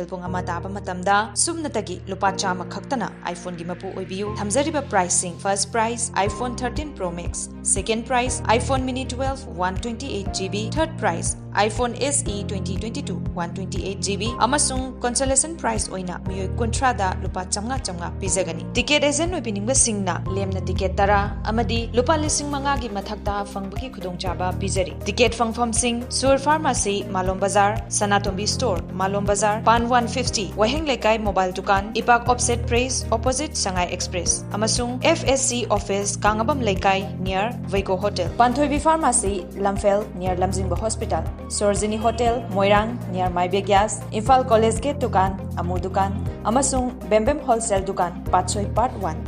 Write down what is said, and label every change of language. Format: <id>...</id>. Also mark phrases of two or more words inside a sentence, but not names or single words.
<mni>pung ama taba matamda sumnatagi lupa chama khaktana iPhone gi mapu oibiu thamjariba</mni> <en>pricing first price iPhone 13 Pro Max, second price iPhone Mini 12 128GB, third price iPhone SE 2022 128GB</en> <mni>amasung</mni> <en>consolation price</en> <mni>oina miyoi kontra da lupa chamnga pizagani.</mni> <en>Ticket agent</en> <mni>oibiningba singna lemna ticket tara amadi lupa lising manga gi mathakta fangbagi khudongchaba pizari. Ticket Fangfam Singh, Sur Pharmacy, Malom Bazar, Sanatombi Store, Malom Bazar, Pan 150, Waheng Lekai Mobile Dukan, Ipak Offset Praise, opposite Sangai Express, Amasung FSC Office, Kangabam Lekai, near Vaiko Hotel, Panthoibi Pharmacy, Lamfel, near Lamjingba Hospital, Sorzini Hotel, Moirang, near Maibe Gas, Imphal College Gate Dukan, Amu Dukan, Amasung Bembem Wholesale Dukan, Patsoi Part 1.</mni>